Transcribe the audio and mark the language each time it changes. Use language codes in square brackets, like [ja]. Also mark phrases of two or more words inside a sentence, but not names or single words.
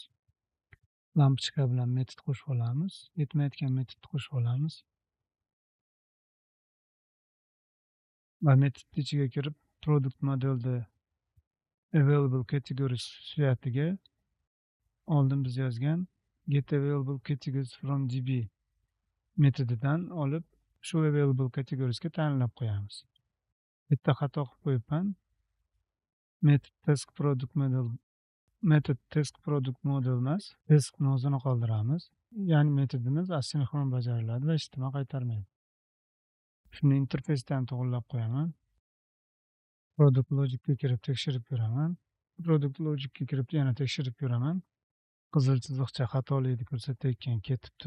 [uz] Lampochka bilan metod qo'shib olamiz. Yetmayotgan metodni qo'shib olamiz. Va metod ichiga kirib, [en] product modelda available categories [uz] suyatiga oldin biz yozgan [en] getAvailable categories from db [uz] metodidan olib, shu [en] available categoriesga [uz] tayinlab qo'yamiz. Bitta xato qilib qo'yibman. [en] Method task product model [uz] emas, taskni o'zini qoldiramiz. Ya'ni metodimiz asinxron bajariladi va hech nima qaytarmaydi. Shuni interfeysdan to'g'irlab qo'yaman. [en] Product logicga [uz] kirib tekshirib ko'raman. [en] Product logicga [uz] kirib yana tekshirib ko'raman. Qizil chiziqcha xatolikni ko'rsatayotgan ketibdi.